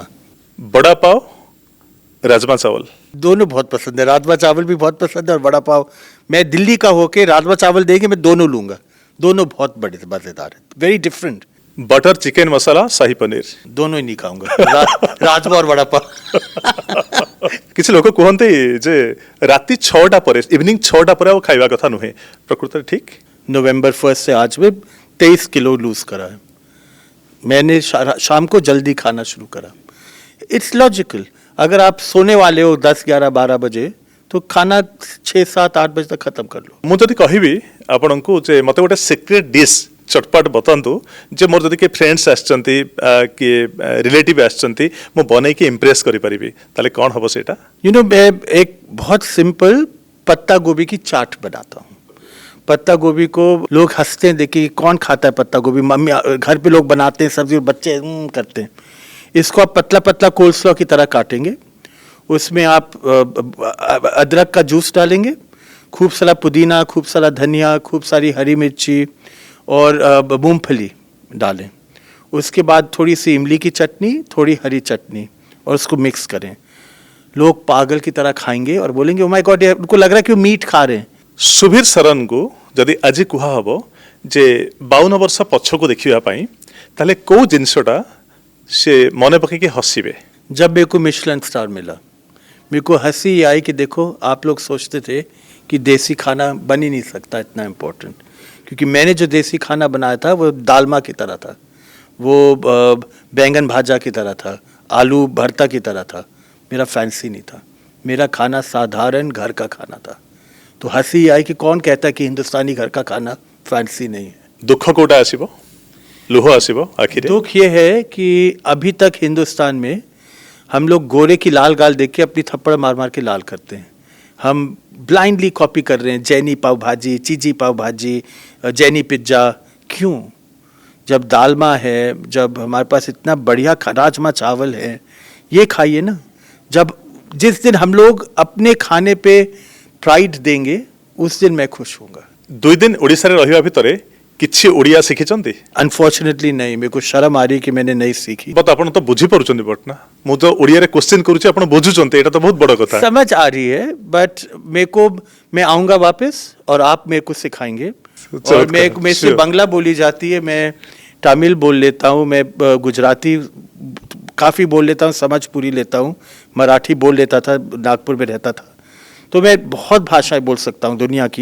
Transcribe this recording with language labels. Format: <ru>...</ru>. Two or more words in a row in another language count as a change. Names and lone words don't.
<hi>बड़ा पाव राजमा चावल दोनों बहुत पसंद है, राजमा चावल भी बहुत पसंद है और वड़ा पाव। मैं दिल्ली का होके राजमा चावल देंगे मैं दोनों लूंगा, दोनों बहुत बड़े मजेदार है,</hi> <en>very different.</en> <hi>बटर चिकेन मसाला शाही पनीर दोनों ही नहीं खाऊंगा राजमा और वड़ा पाव।</hi> <or>କିଛି ଲୋକ କୁହନ୍ତି ଯେ ରାତି 6ଟା ପରେ ଇଭିନିଂ 6ଟା ପରେ ଆଉ ଖାଇବା କଥା ନୁହେଁ, ପ୍ରକୃତରେ ଠିକ?</or> <hi>नवंबर 1 से आज में 23 किलो लूज करा है मैंने। शाम को जल्दी खाना शुरू करा।</hi> <en>it's logical,</en> <hi>अगर आप सोने वाले हो 10, 11, 12 बजे तो खाना 6, 7, 8 बजे तक खत्म कर लो।</hi> <or>ମୁଁ ଯଦି କହିବି ଆପଣଙ୍କୁ ଯେ ମୋତେ ଗୋଟେ</or> <en>secret dish</en> <or>ଚଟପଟ ବତାନ୍ତୁ ଯେ ମୋର ଯଦି କିଏ ଫ୍ରେଣ୍ଡସ୍ ଆସିଛନ୍ତି କିଏ ରିଲେଟିଭ ଆସିଛନ୍ତି ମୁଁ ବନେଇକି ଇମ୍ପ୍ରେସ୍ କରିପାରିବି, ତାହେଲେ କ'ଣ ହେବ ସେଇଟା?</or> <en>you know</en> <hi>मैं एक बहुत सिंपल पत्ता गोभी की चाट बनाता हूँ। पत्ता गोभी को लोग हंसते हैं, देखिए कौन खाता है पत्ता गोभी, मम्मी घर पे लोग बनाते हैं सब्जी और बच्चे करते हैं। इसको आप पतला पतला कोल्स्लॉ की तरह काटेंगे, उसमें आप अदरक का जूस डालेंगे, खूब सारा पुदीना, खूब सारा धनिया, खूब सारी हरी मिर्ची और मूंगफली डालें। उसके बाद थोड़ी सी इमली की चटनी, थोड़ी हरी चटनी और उसको मिक्स करें। लोग पागल की तरह खाएंगे और बोलेंगे</hi> <en>oh my god,</en> <hi>उनको लग रहा है कि वो मीट खा रहे हैं।</hi> <or>ସୁବୀର ଶରଣଙ୍କୁ ଯଦି ଆଜି କୁହାହବ ଯେ 52 ବର୍ଷ ପଛକୁ ଦେଖିବା ପାଇଁ, ତାହେଲେ କୋଉ ଜିନିଷଟା ସେ ମନେ ପକେଇକି ହସିବେ?</or> <hi>जब मेरे को मिशेलिन स्टार मिला, मेरे को हंसी ये आई कि देखो आप लोग सोचते थे कि देसी खाना बन ही नहीं सकता इतना इम्पोर्टेंट, क्योंकि मैंने जो देसी खाना बनाया था वो दालमा की तरह था, वो बैंगन भाजा की तरह था, आलू भरता की तरह था। मेरा फैंसी नहीं था, मेरा खाना साधारण घर का खाना था। तो हंसी आई कि कौन कहता है कि हिंदुस्तानी घर का खाना फैंसी नहीं है।</hi> <or>ଦୁଃଖ କୋଉଟା ଆସିବ? ଲୁହ ଆସିବ ଆଖିରେ?</or> <hi>दुख ये है कि अभी तक हिंदुस्तान में हम लोग गोरे की लाल गाल देख के अपनी थप्पड़ मार मार के लाल करते हैं। हम</hi> <en>blindly copy</en> <hi>कर रहे हैं, जैनी पाव भाजी, चीजी पाव भाजी, जैनी पिज्ज़ा। क्यों? जब दालमा है, जब हमारे पास इतना बढ़िया राजमा चावल है, ये खाइए ना। जब जिस दिन हम लोग अपने खाने पे प्राइड देंगे उस दिन मैं खुश होऊंगा।</hi> <or>2 ଦିନ ଓଡ଼ିଶାରେ ରହିବା ଭିତରେ କିଛି ଓଡ଼ିଆ ଶିଖିଛନ୍ତି?</or> <hi>अनफॉर्चुनेटली नहीं, मेरे को शर्म आ रही है कि मैंने नहीं सीखी।</hi> <or>ବଟ୍ ଆପଣ ତ ବୁଝିପାରୁଛନ୍ତି ବଟ୍ ନା, ମୁଁ ତ ଓଡ଼ିଆରେ କ୍ୱେଶ୍ଚିନ୍ କରୁଛି ଆପଣ ବୁଝୁଛନ୍ତି, ଏଇଟା ତ ବହୁତ ବଡ଼ କଥା।</or> <hi>समझ आ रही है, बट मेरे को, मैं आऊंगा वापस और आप मेरे को सिखाएंगे। और मेरे से बांग्ला बोली जाती है, मैं तमिल बोल लेता हूँ, मैं गुजराती काफ़ी बोल लेता हूँ, समझ पूरी लेता हूँ, मराठी बोल लेता था, नागपुर में रहता था, तो मैं बहुत भाषाएं बोल सकता हूँ दुनिया की।</hi>